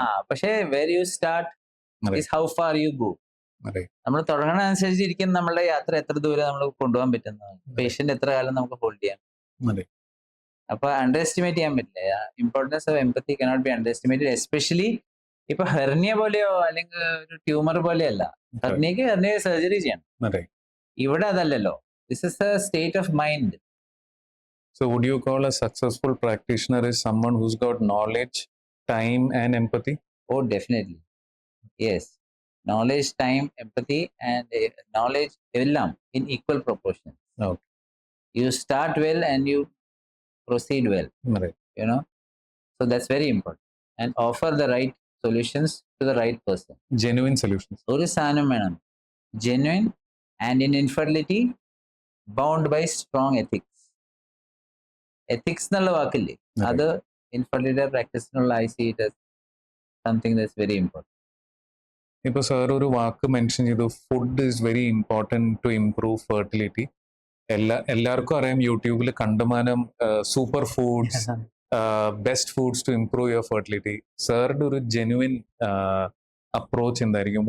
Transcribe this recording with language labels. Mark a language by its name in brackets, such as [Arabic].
[Malayalam] പക്ഷേ [English] Where you start is how far you go. [Malayalam] നമ്മൾ തുടങ്ങണ അനുസരിച്ചിരിക്കും നമ്മളുടെ യാത്ര എത്ര ദൂരം നമ്മൾ കൊണ്ടുപോകാൻ പറ്റുന്നതാണ്, പേഷ്യന്റ് എത്ര കാലം നമുക്ക് ഹോൾഡ് ചെയ്യാം. അപ്പൊ അണ്ടർ എസ്റ്റിമേറ്റ് ചെയ്യാൻ പറ്റില്ല. [English] Importance of empathy cannot be under estimated. [Malayalam] Especially ഇപ്പൊ ഹെർണിയ പോലെയോ അല്ലെങ്കിൽ ഒരു ട്യൂമർ പോലെയല്ല. ഹെർണിയ സർജറി ചെയ്യണം, ഇവിടെ അതല്ലല്ലോ. [English] This is a state of mind. So would you call a successful practitioner is someone who's got knowledge, time and empathy? Oh, definitely. Yes. Knowledge, time, empathy and knowledge [Malayalam] ellam [English] in equal proportion. Okay. You start well and you proceed well. Right. So that's very important. And offer the right solutions to the right person. Genuine solutions. [Malayalam] Oru sanam venam. [English] Genuine and in infertility bound by strong ethics. Ethics [Malayalam] എന്നുള്ള വാക്കില്ലേ, അത് infertility പ്രാക്ടീസിനുള്ള [English] I see it as something that's very important. [Malayalam] ഇപ്പൊ sir ഒരു വാക്ക് mention ചെയ്തു, [English] Food is very important to improve fertility. [Malayalam] എല്ലാവർക്കും അറിയാം, യൂട്യൂബിൽ കണ്ടുമാനം [English] Super foods, best foods to improve your fertility. [Malayalam] സാറിന്റെ ഒരു ജെന്യുവിൻ അപ്രോച്ച് എന്തായിരിക്കും?